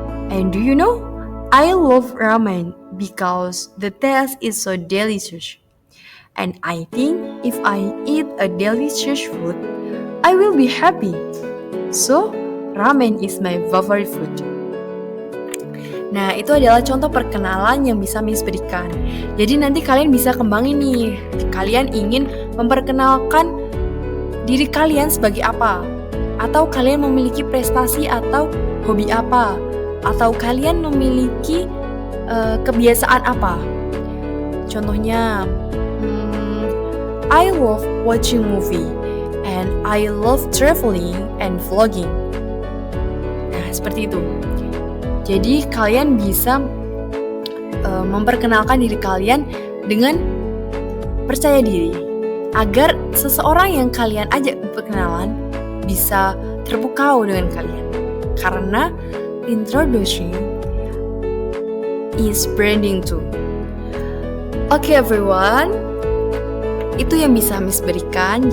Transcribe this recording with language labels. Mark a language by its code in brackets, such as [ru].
[en] And do you know, I love ramen because the taste is so delicious. And I think if I eat a delicious food, I will be happy. So, ramen is my favorite food. [id] Nah, itu adalah contoh perkenalan yang bisa Miss berikan. Jadi nanti kalian bisa kembangin nih. Kalian ingin memperkenalkan diri kalian sebagai apa? Atau kalian memiliki prestasi atau hobi apa? Atau kalian memiliki kebiasaan apa? [en] Contohnya, I love watching movie and I love traveling and vlogging. [id] Nah, seperti itu. Jadi kalian bisa memperkenalkan diri kalian dengan percaya diri, agar seseorang yang kalian ajak berkenalan bisa terpukau dengan kalian. [en] Karena introduction is branding too. Okay everyone, [id] itu yang bisa Miss berikan.